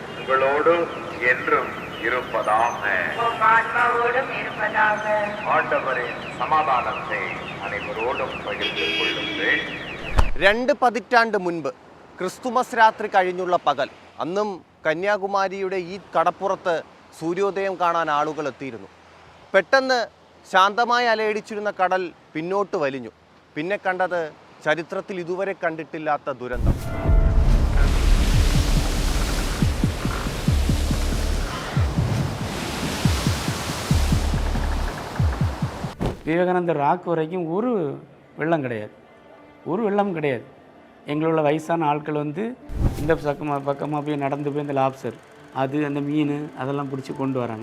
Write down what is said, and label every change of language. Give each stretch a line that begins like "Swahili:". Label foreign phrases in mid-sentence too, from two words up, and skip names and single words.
Tamil: உங்களோடும் என்றும் இருப்பதாக. ஆண்டவரின் சமாதானத்தை அனைவரோடும் பகிர்ந்து கொள்ளும்போது.
Malayalam: 2 പതിറ്റാണ്ട് മുൻപ് ക്രിസ്തുമസ് രാത്രി കഴിഞ്ഞുള്ള പകൽ, അന്നും കന്യാകുമാരിയുടെ ഈ കടപ്പുറത്ത് സൂര്യോദയം കാണാൻ ആളുകൾ എത്തിയിരുന്നു. പെട്ടെന്ന് ശാന്തമായി അലയടിച്ചിരുന്ന കടൽ പിന്നോട്ട് വലിഞ്ഞു. പിന്നെ കണ്ടത് ചരിത്രത്തിൽ ഇതുവരെ കണ്ടിട്ടില്ലാത്ത ദുരന്തം.
Tamil: விவேகானந்தர் ராக் வரைக்கும் ஒரு வெள்ளம் கிடையாது. எங்களோட வயசான ஆட்கள் வந்து இந்த பக்கமாக போய் நடந்து போய் இந்த லாப்சர் அது அந்த மீன் அதெல்லாம் பிடிச்சி கொண்டு வராங்க.